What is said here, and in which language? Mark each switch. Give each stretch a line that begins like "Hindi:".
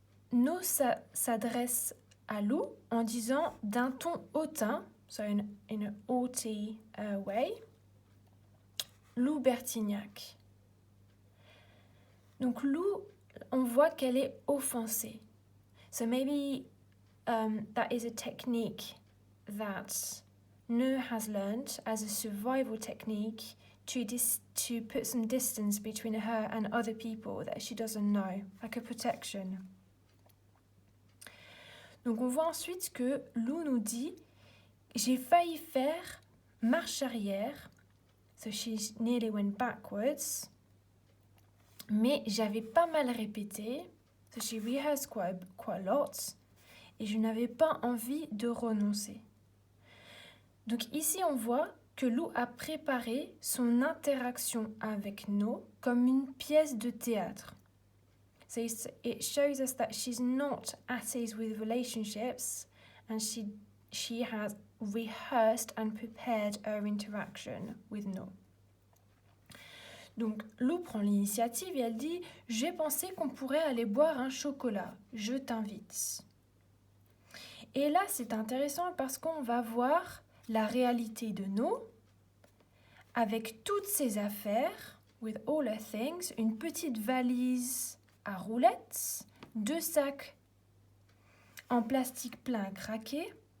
French: No s'adresse à Lou en disant d'un ton hautain,
English: so in a haughty way,
French: Lou Bertignac. Donc Lou, on voit qu'elle est offensée.
English: So maybe that is a technique that No has learned as a survival technique to put some distance between her and other people that she doesn't know, like a protection.
French: Donc on voit ensuite que Lou nous dit « J'ai failli faire marche arrière »,
English: so she nearly went backwards,
French: mais j'avais pas mal répété,
English: so she rehearsed quite a lot,
French: et je n'avais pas envie de renoncer. Donc ici on voit que Lou a préparé son interaction avec No comme une pièce de théâtre.
English: So it shows us that she's not at ease with relationships and she has rehearsed and prepared her interaction with No.
French: Donc Lou prend l'initiative et elle dit « J'ai pensé qu'on pourrait aller boire un chocolat, je t'invite ». Et là c'est intéressant parce qu'on va voir la réalité de No avec toutes ses affaires,
English: with all her things,
French: une petite valise à roulettes, 2 sacs en plastique plein à craquer.